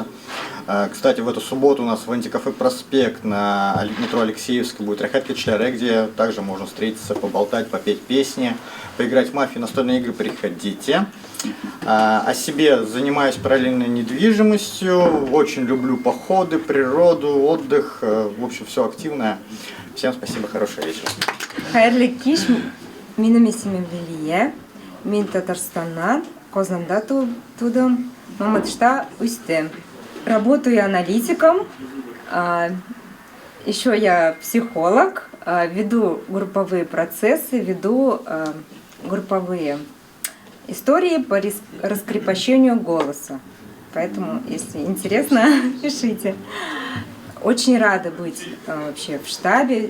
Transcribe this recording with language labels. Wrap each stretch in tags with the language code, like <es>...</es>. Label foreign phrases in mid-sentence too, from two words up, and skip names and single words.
<ru>Кстати, в эту субботу у нас в антикафе «Проспект» на метро Алексеевской будет «Рехайт Кичаре», где также можно встретиться, поболтать, попеть песни, поиграть в мафию, настольные игры, приходите. О себе занимаюсь параллельно недвижимостью, очень люблю походы, природу, отдых, в общем, все активное. Всем спасибо, хорошего вечера.</ru> <tt>Хайрлы киш, минем исемим Лилия, мин Татарстаннан, Казанда тудым, Мамадышта Устем.</tt> <ru>Работаю аналитиком, еще я психолог, веду групповые процессы, веду групповые истории по раскрепощению голоса. Поэтому, если интересно, пишите. Очень рада быть вообще в штабе.</ru>